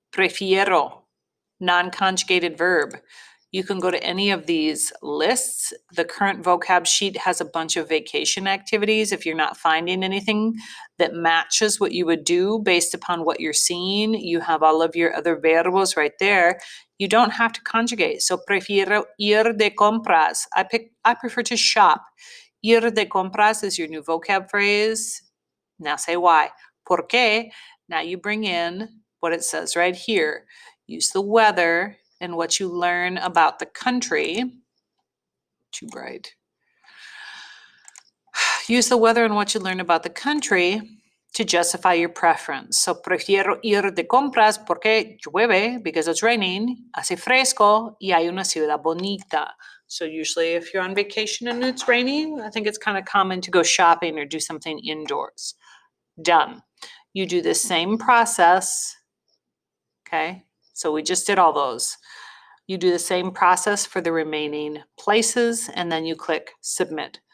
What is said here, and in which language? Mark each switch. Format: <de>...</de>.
<en>Prefiero, non-conjugated verb. You can go to any of these lists. The current vocab sheet has a bunch of vacation activities. If you're not finding anything that matches what you would do based upon what you're seeing, you have all of your other verbos right there. You don't have to conjugate.</en> <es>So prefiero ir de compras.</es> <en>I prefer to shop.</en> <es>Ir de compras</es> <en>is your new vocab phrase. Now say why.</en> <es>¿Por qué?</es> <en>Now you bring in what it says right here. Use the weather and what you learn about the country. Too bright. Use the weather and what you learn about the country to justify your preference.</en> <es>So prefiero ir de compras porque llueve,</es> <en>because it's raining,</en> <es>hace fresco y hay una ciudad bonita.</es> <en>So usually if you're on vacation and it's raining, I think it's kind of common to go shopping or do something indoors. Done. You do the same process, okay? So we just did all those. You do the same process for the remaining places, and then you click submit.</en>